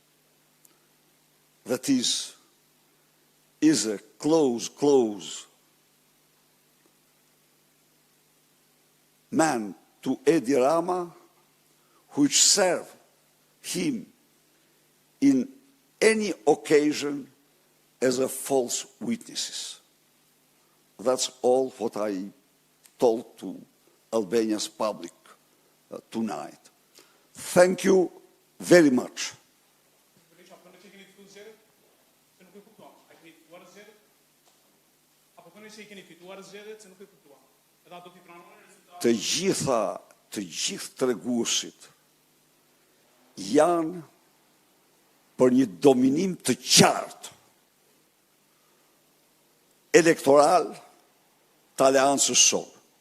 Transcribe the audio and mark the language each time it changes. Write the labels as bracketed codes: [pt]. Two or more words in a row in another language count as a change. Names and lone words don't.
[en] That is a close man to Edi Rama, which served him in any occasion as a false witness. That's all what I told to Albania's public tonight. Thank you very much. [sq] Të gjithë treguesit janë për një dominim të qartë elektoral të aleancës sonë.